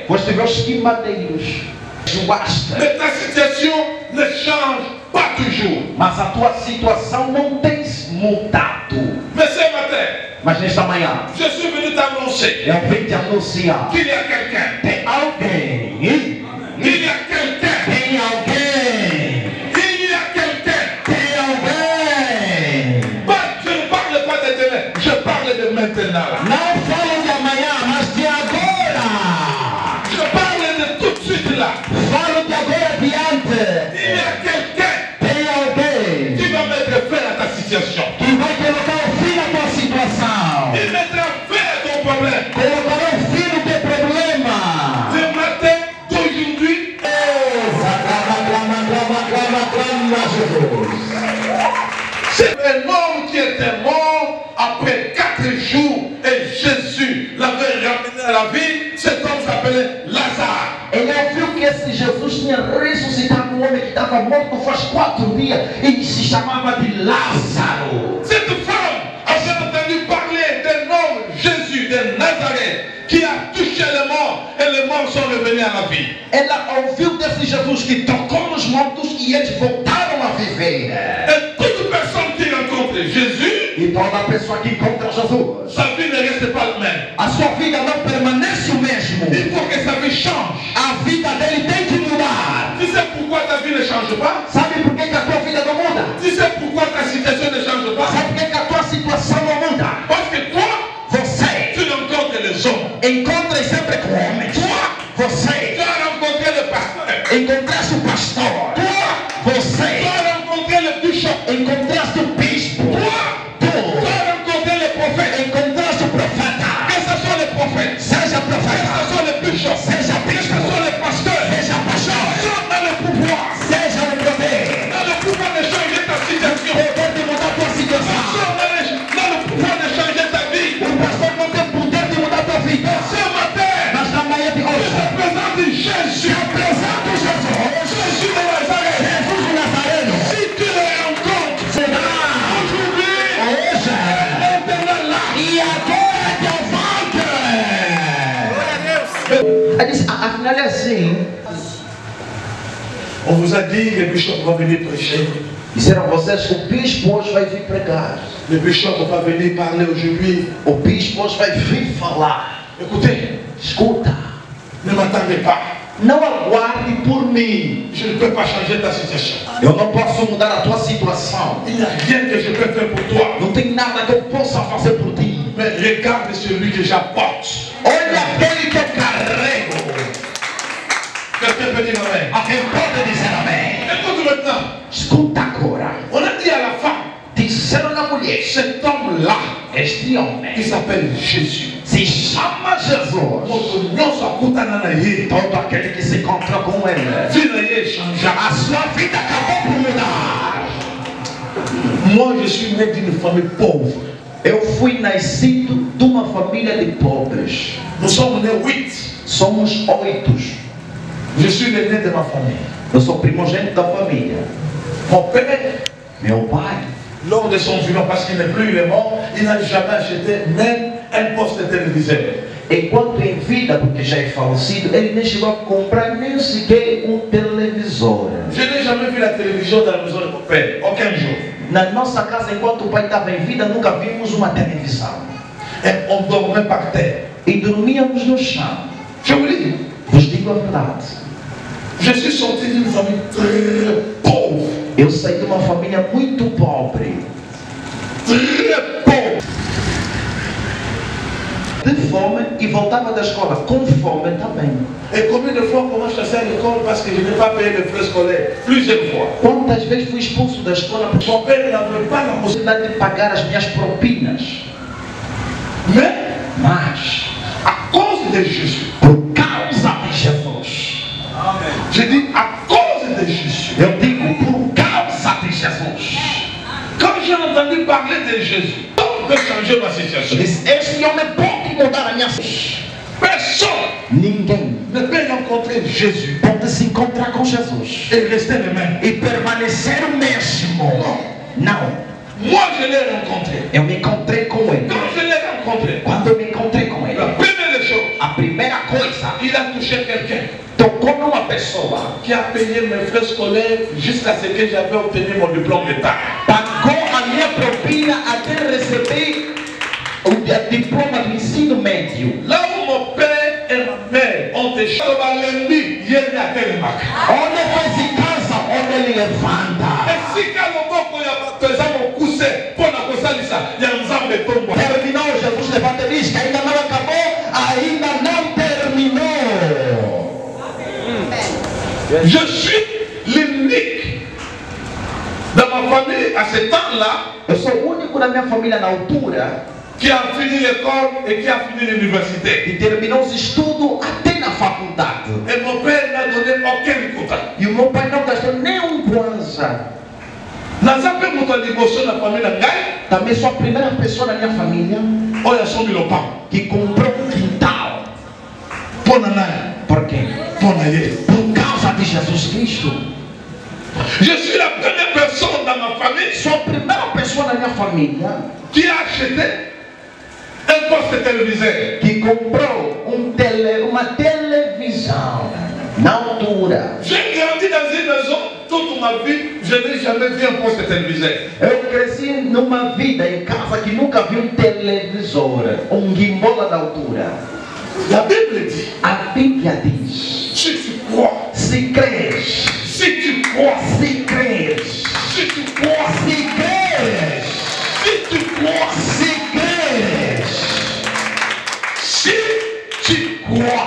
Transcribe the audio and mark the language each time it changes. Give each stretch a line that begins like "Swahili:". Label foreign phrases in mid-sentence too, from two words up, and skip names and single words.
Portuguese: Foste ver os quimbandeiros. Joaste.
French: Mais ta situation ne change pas toujours.
Portuguese: Mas a tua situação não tem mudado.
French: Mais ce matin,
Portuguese: Mas nesta manhã,
French: je suis venu t'annoncer
Portuguese: eu vim te anunciar.
French: qu'il y a quelqu'un.
Portuguese: Tem alguém.
French: Il y a quelqu'un.
Portuguese: Tem alguém.
French: Il y a quelqu'un.
Portuguese: Tem alguém.
French: Je ne parle pas de demain, je parle de maintenant.
Portuguese: Não falo de amanhã, mas de agora.
French: Je parle de tout de suite là.
Portuguese: Falo de agora adiante.
French: Il y a quelqu'un
Portuguese: Tem alguém
French: qui va mettre fin à ta situation.
Portuguese: que vai colocar o fim na tua situação.
French: Il mettra fin à ton problème.
Portuguese: Colocará o fim no teu problema.
French: Le matin d'aujourd'hui,
Portuguese: Clama, Jesus.
French: c'est un homme qui était mort après 4 jours et Jésus l'avait ramené à la vie. Cet homme s'appelait Lazare.
Portuguese: Ele ouviu que esse Jesus tinha ressuscitado um homem que estava morto faz 4 dias e se chamava de Lázaro.
French: Cette femme avait entendu parler d'un homme, Jésus de Nazareth, qui a touché les morts et les morts sont revenus à la vie.
Portuguese: Ela ouviu desse Jesus que tocou nos mortos e eles voltaram a viver.
French: Et toute rencontre Jésus,
Portuguese: E toda pessoa que encontra Jesus,
French: sa vie ne reste pas la même.
Portuguese: a sua vida não permanece o mesmo.
French: Il faut que sa vie change.
Portuguese: A vida dele tem que mudar.
French: Tu sais pourquoi ta vie ne change pas?
Portuguese: Sabe por que a tua vida não muda?
French: Tu sais pourquoi ta situation ne change pas?
Portuguese: Sabe por que a tua situação não muda?
French: Parce que toi,
Portuguese: Você
French: tu rencontres les hommes.
Portuguese: encontra sempre com homens.
French: Tu
Portuguese: Você
French: as rencontré le pasteur.
Portuguese: encontraste o pastor.
French: Tu
Portuguese: Você
French: as rencontré le bishop.
Portuguese: encontraste o bispo.
French: Tu
Portuguese: Tu
French: as rencontré le prophète.
Portuguese: encontraste o profeta.
French: Que ce soit le prophète,
Portuguese: Seja
French: que
Portuguese: profeta,
French: ce soit le bishop,
Portuguese: seja
French: que ce
Portuguese: bispo,
French: soit le pasteur,
Portuguese: seja pastor,
French: sont dans le pouvoir,
Portuguese: seja o poder.
French: dans le pouvoir de changer ta situation,
Portuguese: Poder de mudar a tua situação.
French: sont dans le pouvoir de changer ta vie.
Portuguese: O pastor não tem poder de mudar a tua vida.
French: Ce matin,
Portuguese: Mas na manhã de
French: je
Portuguese: hoje,
French: te présente Jésus,
Portuguese: apresento Jesus.
French: Jésus de Nazareth.
Portuguese: Jesus o Nazareno.
French: Si tu le rencontres
Portuguese: Será
French: aujourd'hui,
Portuguese: hoje
French: maintenant là,
Portuguese: e agora que eu volto. Aí disse, afinal é assim.
French: on vous a dit le bishop va venir prêcher.
Portuguese: Disseram vocês que o bispo hoje vai vir pregar.
French: Le bishop va venir parler aujourd'hui.
Portuguese: O bispo hoje vai vir falar.
French: Écoutez,
Portuguese: Escuta,
French: ne m'attendez pas.
Portuguese: não aguarde por mim.
French: Je ne peux pas changer ta situation.
Portuguese: Eu não posso mudar a tua situação.
French: Il n'y a rien que je peux faire pour toi.
Portuguese: Não tem nada que eu possa fazer por ti.
French: Mais regarde celui que j'apporte.
Portuguese: Olha aquele que eu carrego.
French: Quelqu'un peut dire amen.
Portuguese: Alguém pode dizer amém?
French: Écoute maintenant.
Portuguese: Escuta agora.
French: On a dit à la femme,
Portuguese: Disseram na mulher,
French: cet homme-là,
Portuguese: este
French: il
Portuguese: homem
French: s'appelle Jésus.
Portuguese: se chama Jesus.
Lingala: Moto nyonso akutana na ye.
Portuguese: Todo aquele que se encontra com ele,
Lingala: Vie na ye changea.
Portuguese: a sua vida acabou por mudar.
French: Moi, je suis né d'une famille pauvre.
Portuguese: Eu fui nascido de uma família de pobres.
French: Nous sommes nés 8.
Portuguese: Somos 8.
French: Je suis l'aîné de ma famille.
Portuguese: Eu sou primogênito da família.
French: Mon père,
Portuguese: Meu pai,
French: lors de son vivant, parce qu'il n'est plus, il est mort, il n'a jamais acheté même un poste de téléviseur.
Portuguese: enquanto em vida, porque já é falecido, ele nem chegou a comprar nem sequer televisor.
French: Je n'ai jamais vu la télévision dans la maison de mon père, aucun jour.
Portuguese: Na nossa casa, enquanto o pai estava em vida, nunca vimos uma televisão.
French: Et on dormait par terre.
Portuguese: E dormíamos no chão.
French: Je vous dis,
Portuguese: Vos digo a verdade.
French: je suis sorti d'une famille très pauvre.
Portuguese: Eu saí de uma família muito pobre.
French: Très pauvre.
Portuguese: De fome e voltava da escola com fome também.
French: Et combien de fois comment je suis à l'école parce que je n'ai pas payé les frais scolaires? Plusieurs fois.
Portuguese: Quantas vezes fui expulso da escola por
French: Mon père n'avait pas la possibilité.
Portuguese: possibilidade de pagar as minhas propinas. Mas,
French: À cause de Jésus.
Portuguese: por causa de Jesus.
French: Je dis à cause de Jésus.
Portuguese: Eu digo, por causa de Jesus.
French: Quand j'ai entendu parler de Jésus, tout peut changer ma situation.
Portuguese: Este homem pode mudar a minha vida.
French: Personne
Portuguese: Ninguém
French: ne peut rencontrer Jésus
Portuguese: pode se encontrar com Jesus
French: et rester le même.
Portuguese: e permanecer o mesmo. Não.
French: Moi, je l'ai rencontré.
Portuguese: Eu me encontrei com ele.
French: Quand je l'ai rencontré,
Portuguese: Quando eu me encontrei com ele,
French: la première chose,
Portuguese: a primeira coisa,
French: il a touché quelqu'un
Portuguese: tocou numa pessoa,
French: qui a payé mes frais scolaires jusqu'à ce que j'avais obtenu mon diplôme d'État.
Portuguese: pagou a minha propina até receber o diploma do ensino médio.
French: Là où mon père et ma mère ont échoué, il y a quel marque.
Portuguese: Onde faz em casa, onde ele levanta.
Lingala: Esika loboko ya pesa mokuse pona kosalisa ya nzambe tombo.
Portuguese: Terminou, Jesus levanta e diz que ainda não acabou, ainda não terminou.
French: Je suis l'unique dans ma famille à ce temps-là
Portuguese: Eu sou o único na minha família na altura
French: qui a fini l'école et qui a fini l'université.
Portuguese: que terminou os estudos até na faculdade.
French: Et mon père n'a donné aucun quota.
Portuguese: E o meu pai não gastou nem kwanza.
Lingala: Naza pe moto liboso na famille na ngai
Portuguese: Também sou a primeira pessoa na minha família
Lingala: oyo asombi lopango.
Portuguese: que comprou um quintal.
Lingala: Pona nani?
Portuguese: Por quê?
Lingala: Pona ye.
Portuguese: Por causa de Jesus Cristo.
French: Je suis la première personne dans ma famille
Portuguese: Sou a primeira pessoa na minha família
French: qui a acheté un poste téléviseur.
Portuguese: que comprou uma televisão na altura.
French: J'ai grandi dans une maison toute ma vie, je n'ai jamais vu un poste télévisé.
Portuguese: Eu cresci numa vida em casa que nunca vi um televisor, gimbal da altura.
French: La Bible dit,
Portuguese: A Bíblia diz:
French: si tu crois,
Portuguese: se crês,
French: si tu crois,
Portuguese: se crês,
French: si tu crois,
Portuguese: se crês,
French: si tu crois,
Portuguese: se crês,
French: si tu crois,